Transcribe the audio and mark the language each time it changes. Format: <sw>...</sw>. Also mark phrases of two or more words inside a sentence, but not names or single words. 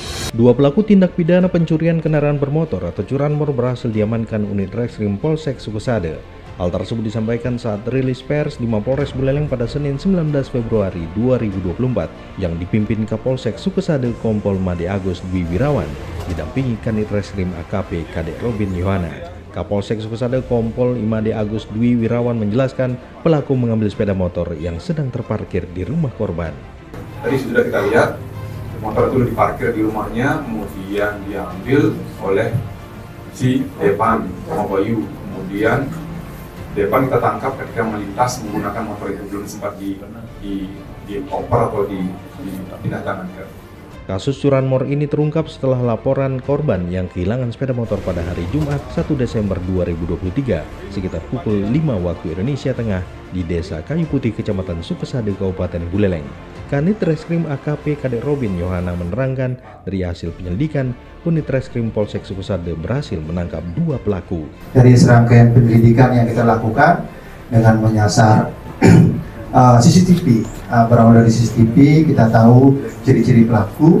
<id>Dua pelaku tindak pidana pencurian kendaraan bermotor atau curanmor berhasil diamankan unit Reskrim Polsek Sukesade. Hal tersebut disampaikan saat rilis pers di Mapolres Buleleng pada Senin 19 Februari 2024 yang dipimpin Kapolsek Sukesade Kompol Made Agus Dwi Wirawan, didampingi Kanit Reskrim AKP Kadek Robin Yohana. Kapolsek Sukesade Kompol Imade Agus Dwi Wirawan menjelaskan pelaku mengambil sepeda motor yang sedang terparkir di rumah korban. Tadi sudah kita lihat motor itu diparkir di rumahnya, kemudian diambil oleh si Depan sama Bayu. Kemudian Depan kita tangkap ketika melintas menggunakan motor itu, belum sempat dioper atau dipindahkan. Kasus curanmor ini terungkap setelah laporan korban yang kehilangan sepeda motor pada hari Jumat 1 Desember 2023 sekitar pukul 5 waktu Indonesia Tengah di Desa Kayu Putih, Kecamatan Sukesade, Kabupaten Buleleng. Kanit Reskrim AKP Kadek Robin Yohana menerangkan dari hasil penyelidikan, unit Reskrim Polsek Sukesade berhasil menangkap 2 pelaku. Dari serangkaian penyelidikan yang kita lakukan dengan menyasar CCTV, berawal dari CCTV kita tahu ciri-ciri pelaku.</id>